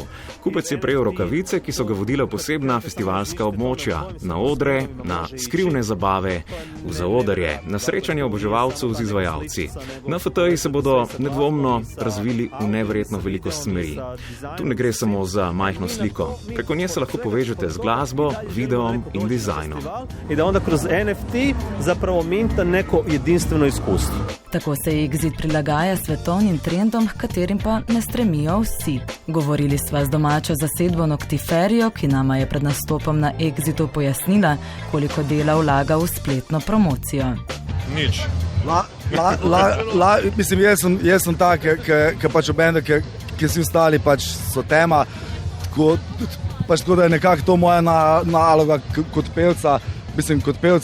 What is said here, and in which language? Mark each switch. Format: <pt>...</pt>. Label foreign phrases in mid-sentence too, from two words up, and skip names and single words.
<sl>Kupec je prejel rokavice, ki so ga vodile v posebna festivalska območja, na odre, na skrivne zabave, v zaodrje, na srečanje oboževalcev z izvajalci. NFT-ji se bodo nedvomno razvili v neverjetno veliko smeri. Tu ne gre samo za majhno sliko. Preko nje se lahko povežete z glasbo, videom in dizajnom.</sl> <hr>I da onda kroz NFT zapravo minta neko jedinstveno iskustvo.</hr> <sl>Tako se Exit prilagaja svetovnim trendom, h katerim pa ne stremijo vsi. Govorili sva z domačo zasedbo Noctiferijo, ki nama je pred nastopom na Exitu pojasnila, koliko dela vlaga v spletno promocijo. Nič. Mislim, jaz sem ta, ki pač obenda, ki vsi ostali pač so tema, tako da je nekako to moja naloga kot pevca, mislim kot pevc.</sl>